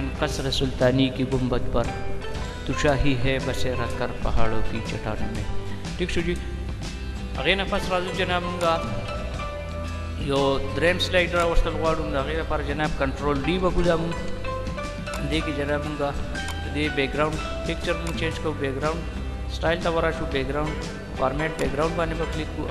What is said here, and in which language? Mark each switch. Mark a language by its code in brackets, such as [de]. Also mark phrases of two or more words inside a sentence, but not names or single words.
[ur] قصر سلطانی کی گنبد پر تو شاہی ہے بسیرا کر پہاڑوں کی چٹانوں میں. [ps] ٹھیک شو جی. هغې نه پس راځو جناب مونږ یو دریم سلایډ راوستل غواړو. د هغې لپاره جناب [en] control D [ps] به کړو. دا مونږ دې کې جناب مونږ دې [en] background picture [ps] مونږ چینج کوو. [en] background style [ps] ته به راشو. [en] background format background [ps] باندې به کلیک کړو.